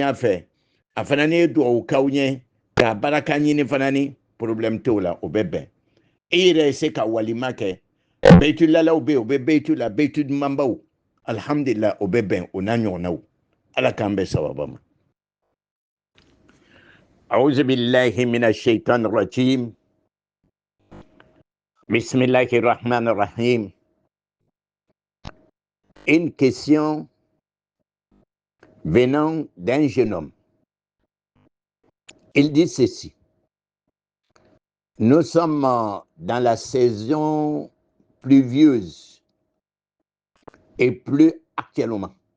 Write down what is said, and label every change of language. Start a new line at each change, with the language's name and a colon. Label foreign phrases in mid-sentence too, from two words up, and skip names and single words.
Bambara: a fɛ a fana ni ye dugawu k'aw ɲɛ k'a baraka ɲini fana ni problème t'o la o bɛ bɛn e yɛrɛ ye se ka walima kɛ beyitulalaw bɛ yen o bɛ beyitu la beyitu dumanbaw alhamdulillah o bɛ bɛn o n'a ɲɔgɔnnaw ala k'an bɛ sababa ma
Arabic: أعوذ بالله من الشيطان الرجيم بسم الله الرحمن الرحيم.
French: Une question venant d'un jeune homme. Il dit ceci. Nous sommes dans la saison pluvieuse et plus actuellement.